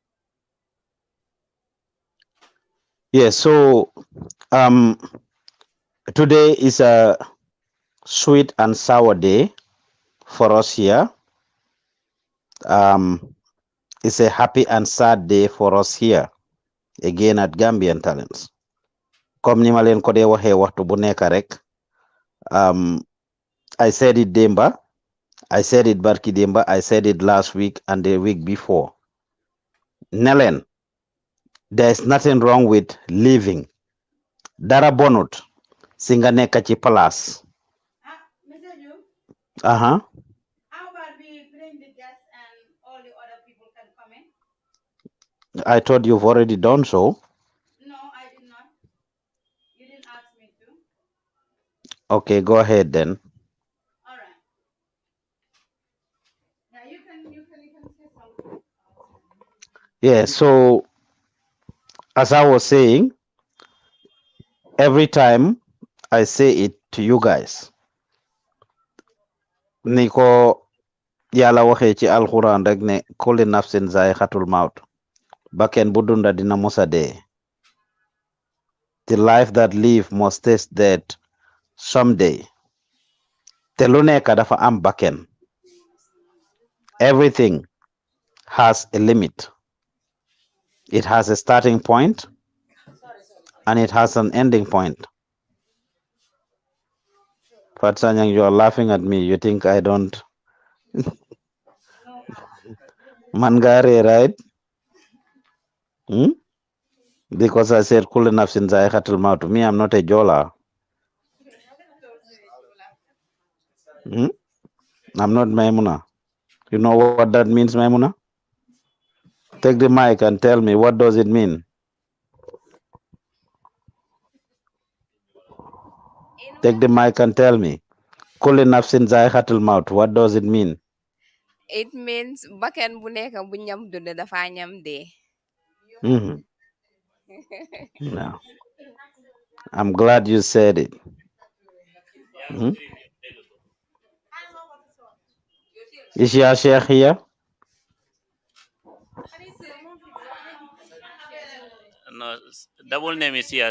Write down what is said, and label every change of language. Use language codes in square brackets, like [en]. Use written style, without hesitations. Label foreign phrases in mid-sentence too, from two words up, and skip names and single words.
[en] Yes, so today is a sweet and sour day for us here. It's a happy and sad day for us here, again at Gambian Talents. [wo] Comme ni ma leen ko dee waxee waxtu bu nekk rek, [en] I said it Demba, I said it Barki Demba, I said it last week and the week before. Nelen, there's nothing wrong with living. [wo] Dara bonut, singa nekka ci place. [en] Mr. Yu, How about we bring the guests and all the other people can come in? I thought you've already done so. No, I did not. You didn't ask me to. Okay, go ahead then. All right. Now you can say something. Yeah, so as I was saying, every time I say it to you guys, [wo] Niko yàlla waxee ci alxuraan rek ne [ar] كل نفس ذائقة الموت, [wo] bakken bu dunda dina musa dee. [en] The life that live must taste death someday. [wo] Te lu nekk dafa am bakken. [en] Everything has a limit. It has a starting point and it has an ending point. Fatsanyang, you are laughing at me. You think I don't mangare, right? Because I said [ar] كل نفس ذائقة الموت. [en] Me, I'm not a Jola. I'm not Maimuna. You know what that means, Maimuna? Take the mic and tell me, what does it mean? Take the mic and tell me. [ar] كل نفس ذائقة الموت. [en] What does it mean? It means [wo] bakken bu nekk bu ñam dund dafa ñam dee. [en] No. I'm glad you said it. Is your sheikh here? No, double name is here.